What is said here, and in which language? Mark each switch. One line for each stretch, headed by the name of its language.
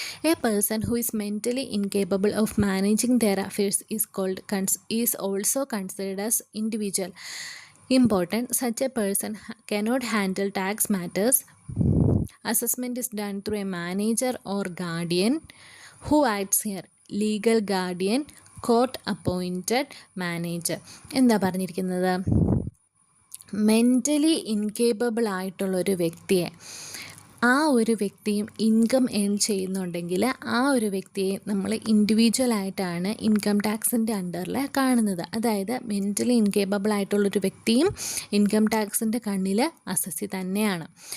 English: A person who is mentally incapable of managing their affairs is also considered as individual important. Such a person cannot handle tax matters. Assessment is done through a manager or guardian. Who acts here? Legal guardian, court appointed manager.
Malayalam: എന്താ പറഞ്ഞിരിക്കുന്നത്? Mentally incapable ആയിട്ടുള്ളൊരു വ്യക്തിയെ, ആ ഒരു വ്യക്തിയും income earn ചെയ്യുന്നുണ്ടെങ്കിൽ ആ ഒരു വ്യക്തിയെ നമ്മൾ ഇൻഡിവിജ്വലായിട്ടാണ് ഇൻകം ടാക്സിൻ്റെ അണ്ടറിൽ കാണുന്നത്. അതായത് മെൻ്റലി ഇൻകേപ്പബിൾ ആയിട്ടുള്ളൊരു വ്യക്തിയും ഇൻകം ടാക്സിൻ്റെ കണ്ണിൽ അസസി തന്നെയാണ്.